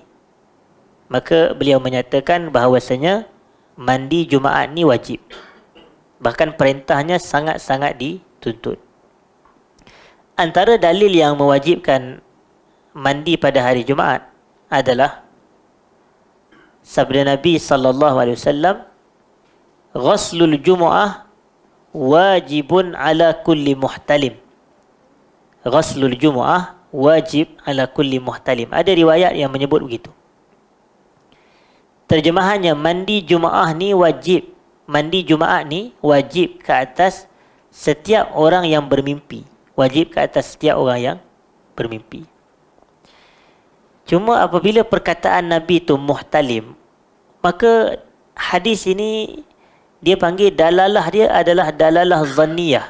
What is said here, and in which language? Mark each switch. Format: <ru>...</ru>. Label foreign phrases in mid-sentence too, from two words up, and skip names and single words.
<ms>Maka beliau menyatakan bahawasanya mandi Jumaat ni wajib. Bahkan perintahnya sangat-sangat dituntut. Antara dalil yang mewajibkan mandi pada hari Jumaat adalah sabda Nabi SAW,</ms> <ar>غسل الجمعة واجب على كل محتلم. غسل الجمعة واجب على كل محتلم.</ar> <ms>Ada riwayat yang menyebut begitu. Terjemahannya, mandi Jumaat ni wajib. Mandi Jumaat ni wajib ke atas setiap orang yang bermimpi. wajib ke atas setiap orang yang bermimpi. Cuma apabila perkataan Nabi itu muhtalim, maka hadis ini dia panggil dalalah dia adalah</ms> <ar>دلالة ظنية.</ar>